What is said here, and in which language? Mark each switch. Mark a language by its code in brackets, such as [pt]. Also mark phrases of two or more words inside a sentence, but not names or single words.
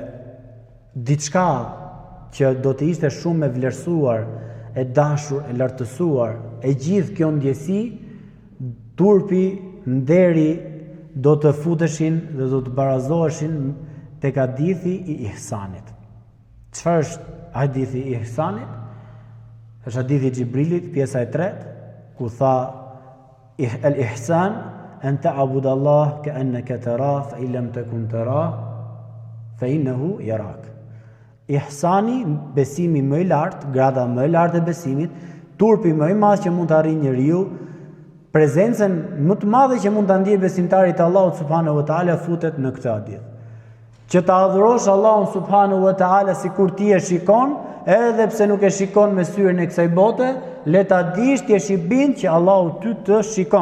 [sq] diçka që do të ishte shumë e vlerësuar, e dashur, e lartësuar, e gjithë kjo ndjesi, turpi, nderi do të futeshin dhe do të barazoheshin tek hadithi i ihsanit. Çfarë është hadithi i ihsanit? Është hadithi i Xhibrilit, pjesa e 3, ku tha: [ar] "الإحسان أن تعبد الله كأنك تراه فإن لم تكن تراه فإنه يراك." [sq] Ihsani, besimi më i lartë, grada më e lartë e besimit, turpi më i madh që mund të arrijë njeriu, prezencën më të madhe që mund ta ndjejë besimtari te Allahu [ar] سبحانه وتعالى [sq] futet në këtë hadith. Që ta adhurosh Allahun [ar] سبحانه وتعالى [sq] sikur ti e shikon, edhe pse nuk e shikon me syrin e kësaj bote, le ta dish ti je i bind që Allahu ty të shikon.